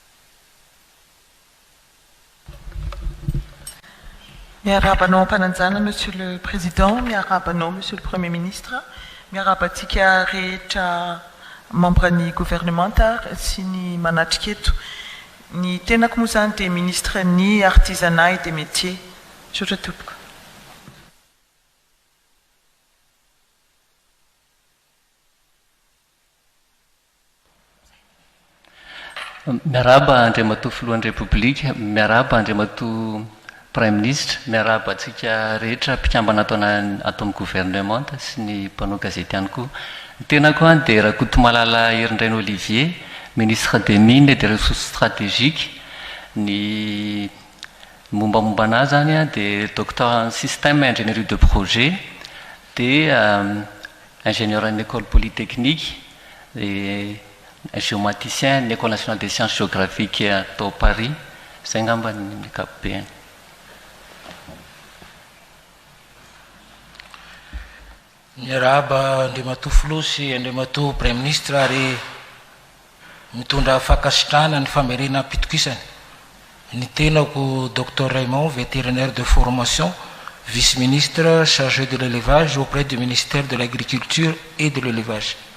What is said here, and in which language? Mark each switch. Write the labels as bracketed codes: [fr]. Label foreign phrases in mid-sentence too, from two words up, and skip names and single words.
[mg] Miarabanao ampanajana [fr] Monsieur le Président, [mg] miarabanao [fr] Monsieur le Premier Ministre, [mg] miarabantsika rehetra membre ny gouvernemanta sy ny manatrika eto. Ny tenako moa zany dia ministre ny [fr] artisanat et des métiers. [mg] Saotra tompoko. Miaraba Andriamatoa Filoha ny République, miaraba Andriamatoa [fr] Premier Ministre, [mg] miaraba antsika rehetra mpikambana ato amin'ny gouvernemanta sy ny mpanao gazety ihany koa. Ny tenako any dia [fr] Rakotomalala Herindraina Olivier, ministre des mines et des ressources stratégiques. [mg] Ny mombamomba anazy zany dia [fr] docteur en système et ingénierie de projet, dia ingénieur en école polytechnique, un géomaticien ny école nationale des sciences géographiques tao Paris. [mg] Zay ngamba ny ankapobeny. Miaraba Andriamatoa Filoha sy Andriamatoa [fr] Premier Ministre [mg] ary mitondra fakasitrahana ny famerena pitokisany. Ny tenako [fr] Dr Raymond, vétérinaire de formation, vice-ministre chargé de l'élevage auprès du ministère de l'Agriculture et de l'Élevage.